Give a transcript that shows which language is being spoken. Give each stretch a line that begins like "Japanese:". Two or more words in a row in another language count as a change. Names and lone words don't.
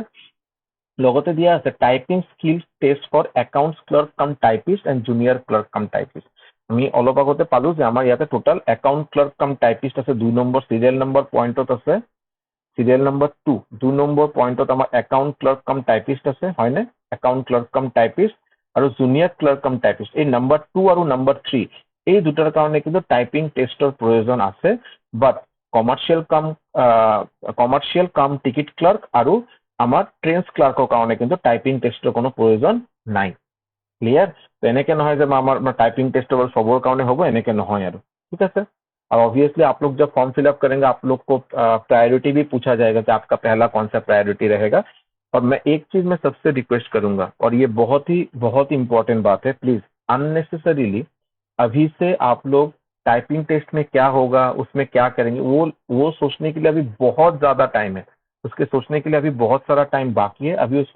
Assamese: লগতে দিয়া আছে
English: typing skill test for accounts clerk cum typist and junior clerk cum typist
Assamese: আমি অলপ আগতে পালো যে আমাৰ ইয়াতে
English: total account clerk cum typist
Assamese: আছে 2 নম্বৰ
English: serial number
Assamese: পইণ্টত আছে
English: serial number
Assamese: 2 2 নম্বৰ পইণ্টত আমাৰ
English: account clerk cum typist
Assamese: আছে হয়নে
English: account clerk cum typist
Assamese: আৰু
English: junior clerk cum typist
Assamese: এই নম্বৰ 2 আৰু নম্বৰ 3 এই দুটাৰ কাৰণে কিন্তু টাইপিং টেষ্টৰ প্ৰয়োজন আছে বাট কমাৰ্চিয়েল কাম টিকেট ক্লাৰ্ক আৰু আমাৰ ট্ৰেন্স ক্লাৰ্কৰ কাৰণে কিন্তু টাইপিং টেষ্টৰ কোনো প্ৰয়োজন নাই ক্লিয়াৰ এনেকে নহয় যে আমাৰ
Hindi: टाइपिंग टेस्ट सबोर कारण होगा
Assamese: এনেকে নহয় আৰু ঠিক আছে
Hindi: और ऑब्वियसली आप लोग जब
English: form fillup
Hindi: करेंगे आप लोग को प्रायोरिटी भी पूछा जाएगा कि आपका पहला कौन सा प्रायोरिटी रहेगा और मैं एक चीज में सबसे रिक्वेस्ट करूंगा और ये बहुत ही इंपॉर्टेंट बात है प्लीज अननेसेसरीली अभी से आप लोग
English: typing test
Hindi: में क्या होगा उसमें क्या करेंगे वो सोचने के लिए अभी बहुत ज्यादा टाइम है उसके सोचने के लिए अभी बहुत सारा टाइम बाकी है अभी उसको